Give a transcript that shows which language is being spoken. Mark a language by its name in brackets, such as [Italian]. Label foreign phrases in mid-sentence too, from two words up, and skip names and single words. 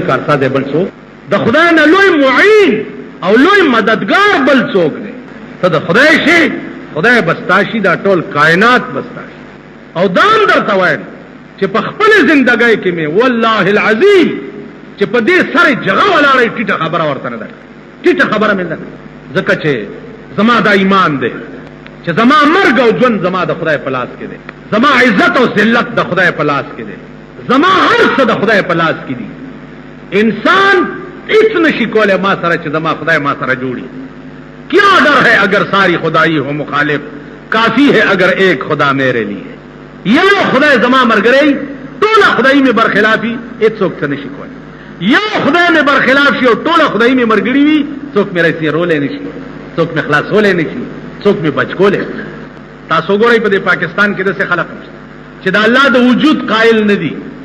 [Pashto] نه لوی معین او لوی مددگار بل څوک دی ته د خدای شي خدای بستاشي دا ټول کائنات بستاشي او دام درته وایم چې په خپل ژوندۍ کې مې [Arabic] والله العظیم [Pashto] چې په دې سره جګه ولاړې ټیټه خبره ورته نه ده ټیټه خبره مې ده ځکه چې زما دا ایمان دی چې زما مرګ او ژوند زما د خدای په لاس کې دی زما عزت او ذلت د خدای په لاس کې دی زما هر څه د خدای په لاس کې دي انسان هیڅ نشي کولای ما سره چې زما خدای ما سره جوړي [Urdu] کیا ڈر ہے اگر ساری خدائی ہو مخالف کافی ہے اگر ایک خدا میرے لیے [Pashto] یو خدای زما مرګري ټوله خدای می برخلافي هیڅوک څه نشي کولای یو خدای می برخلاف شي او ټوله خدای می مرګري وي څوک مې راسي رولې نشي څوک مې خلاصولې نشي څوک مې بچکولې تاسو ګورئ په پاکستان کې دغه خلک چې د الله د وجود قائل نه دي